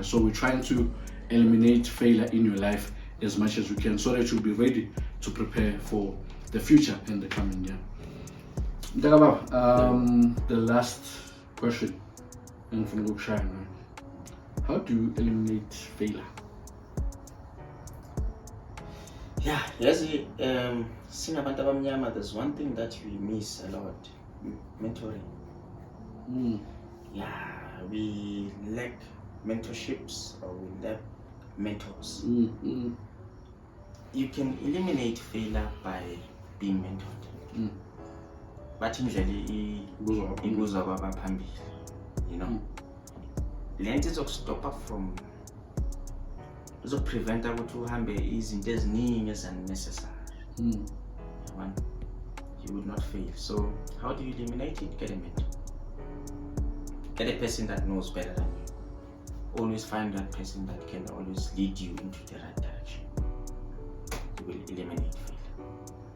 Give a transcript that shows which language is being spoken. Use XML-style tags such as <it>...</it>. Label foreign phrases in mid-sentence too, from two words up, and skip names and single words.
<en>So we're trying to eliminate failure in your life as much as we can, so that you'll be ready to prepare for the future and the coming year. The last question, and from Lukshan, how do you eliminate failure? Yeah, yes, seeing</en> <zu>abantu abamnyama,</zu> <en>there's one thing that we miss a lot: mentoring. Yeah, we lack mentorships or we lack mentors. You can eliminate failure by being mentored. But usually</en> <zu>ibuzwa kwabaphambili,</zu> <en>you know.</en> <zu>Lento izokustopha from izopreventa ukuthi uhambe izinto eziningi unnecessary.</zu> <en>You would not fail. So how do you eliminate it? Get a mentor. Get a person that knows better than you. Always find that person that can always lead you into the right direction. You will eliminate failure.</en>